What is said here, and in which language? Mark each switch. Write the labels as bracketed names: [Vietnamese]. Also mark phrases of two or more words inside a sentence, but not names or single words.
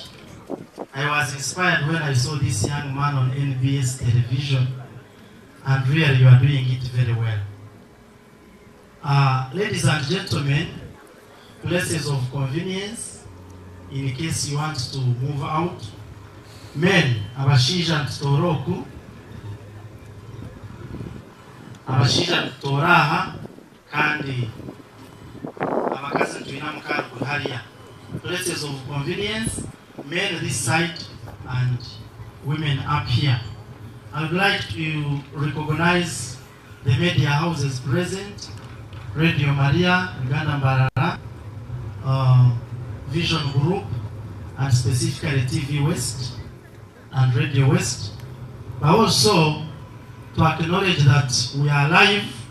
[English] I was inspired when I saw this young man on NBS television, and really you are doing it very well. Ladies and gentlemen, places of convenience, in case you want to move out. Men, [Nyankole] abashija ntoroku, abashija ntoraha, kandi abakazi tuina mukaru hariya. [English] Places of convenience, men this side and women up here. I would like to recognize the media houses present: Radio Maria, Uganda Mbarara, Vision Group, and specifically TV West and Radio West, but also to acknowledge that we are live.